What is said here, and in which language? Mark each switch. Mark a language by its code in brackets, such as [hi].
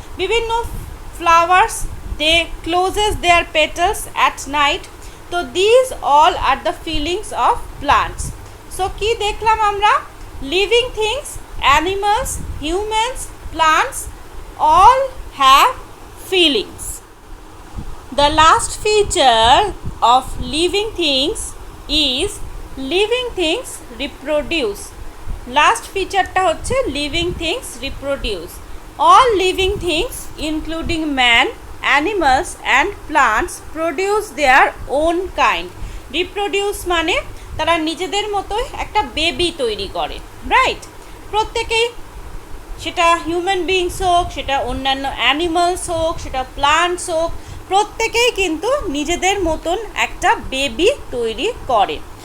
[en] বিভিন্ন flowers they closes their petals at night. তো this all are the feelings of plants. So [bn] কি দেখলাম আমরা? [en] Living things, animals, humans, plants all have feelings. The last feature of living things is living things reproduce. Last featureটা হচ্ছে living things reproduce. All living things including man, animals and plants produce their own kind. [bn] Reproduce মানে তারা নিজেদের মতোই একটা baby তৈরি করে, right? প্রত্যেকেই, সেটা হিউম্যান বিংস হোক, সেটা অন্যান্য অ্যানিমালস হোক, সেটা প্লান্টস হোক, প্রত্যেকেই কিন্তু নিজেদের মতন একটা বেবি তৈরি করে।